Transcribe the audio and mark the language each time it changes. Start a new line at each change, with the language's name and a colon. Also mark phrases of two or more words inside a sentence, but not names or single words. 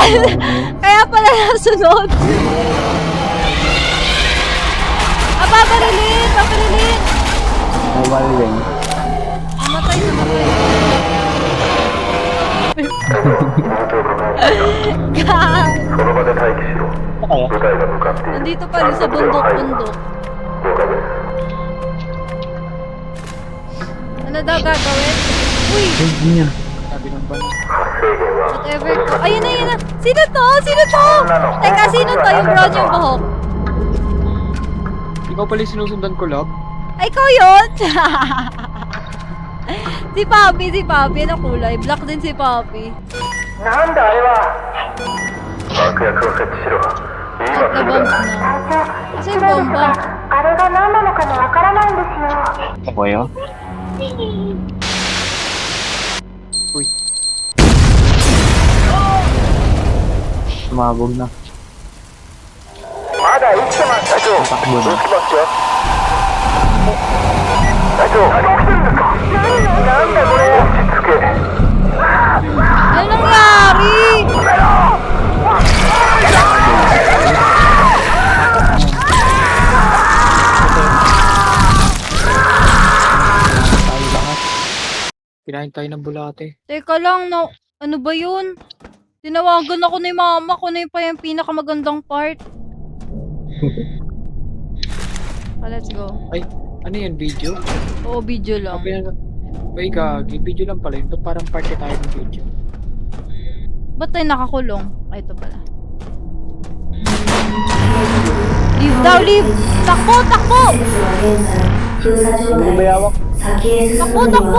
Filipino: pala, kaya pala nasunod. Babarilin! Babarilin!
English: Mobile ring.
Filipino: Namatay, namatay. Gag!
Japanese: その場で待機しろ
Filipino: Kaya?
Japanese: 部隊が向かっている
Filipino: Nandito pa rin sa bundok-bundok.
Japanese: 了解です
Filipino: Ano daw gagawin? Uy! Hindi niya. Sabi ng ban.
Japanese: 発生源は
Filipino: Whatever to. Ayun na, yun na. Sino to? Sino to? Teka, sino to? Yung brown yung buhok. Ikaw pala yung sinusundan ko, love. Ay, ikaw yun? Si Papi, si Papi. Ano kulay? Black din si Papi.
Japanese: なんだあれは爆薬を設置しろ今
Filipino: At
Japanese: すぐ
Filipino: na-bomb
Japanese: だ
Filipino: na. Kasi yung bomba.
Japanese: あれが何なのかもわからないんですよ
Filipino: Ako yun? Uy. Sumabog na.
Japanese: まだ生きてます隊長
Filipino: Takbo
Japanese: 撃ち
Filipino: na.
Japanese: ますよ隊長何が起きてるんですかなんだこれ落ち着け
Filipino: Ano nangyari? Kinain tayo ng bulate. Teka lang, no, ano ba yun? Tinawagan ako ni mama ko na yun pa yung pinakamagandang part.
English: Let's go.
Filipino: Ay, ano yan, video? Oo, video lang. Ay, gagi. Video lang pala yun. Ba't parang party tayo ng video? Ba't tayo nakakulong? Ay, ito pala. Leave daw, leave! Takbo, takbo! Takbo, takbo!